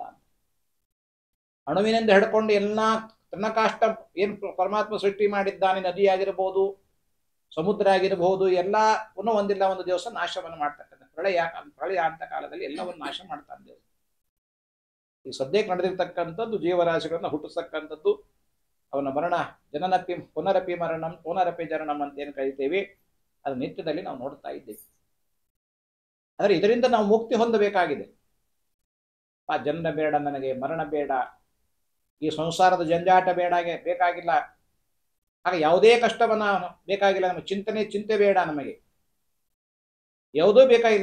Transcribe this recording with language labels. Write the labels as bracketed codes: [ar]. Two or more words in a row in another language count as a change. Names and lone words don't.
[kn] ಅಣುವಿನಿಂದ ಹಿಡ್ಕೊಂಡು ಎಲ್ಲ ತೃಣಕಾಷ್ಟ ಏನು ಪರಮಾತ್ಮ ಸೃಷ್ಟಿ ಮಾಡಿದ್ದಾನೆ, ನದಿ ಆಗಿರಬಹುದು, ಸಮುದ್ರ ಆಗಿರಬಹುದು, ಎಲ್ಲವನ್ನು ಒಂದಿಲ್ಲ ಒಂದು ದಿವಸ ನಾಶವನ್ನು ಮಾಡ್ತಕ್ಕಂಥ ಪ್ರಳಯ ಅಂತ ಕಾಲದಲ್ಲಿ ಎಲ್ಲವನ್ನು ನಾಶ ಮಾಡ್ತಾನೆ ದೇವರು. ಈ ಸದ್ಯಕ್ಕೆ ನಡೆದಿರ್ತಕ್ಕಂಥದ್ದು ಜೀವರಾಶಿಗಳನ್ನ ಹುಟ್ಟಿಸ್ತಕ್ಕಂಥದ್ದು, ಅವನ ಮರಣ ಜನನಪಿ [sa] ಪುನರಪಿ ಮರಣಂ ಪುನರಪಿ ಜನನಂ [kn] ಅಂತ ಏನು ಕರಿತೇವೆ, ಅದು ನಿತ್ಯದಲ್ಲಿ ನಾವು ನೋಡ್ತಾ ಇದ್ದೇವೆ. ಆದರೆ ಇದರಿಂದ ನಾವು ಮುಕ್ತಿ ಹೊಂದಬೇಕಾಗಿದೆ. ಆ ಜನನ ಬೇಡ, ನನಗೆ ಮರಣ ಬೇಡ, ಈ ಸಂಸಾರದ ಜಂಜಾಟ ಬೇಕಾಗಿಲ್ಲ, ಆಗ ಯಾವುದೇ ಕಷ್ಟವನ್ನ ಬೇಕಾಗಿಲ್ಲ, ನಮಗೆ ಚಿಂತೆ ಬೇಡ, ನಮಗೆ ಯಾವುದೂ ಬೇಕಾಗಿಲ್ಲ.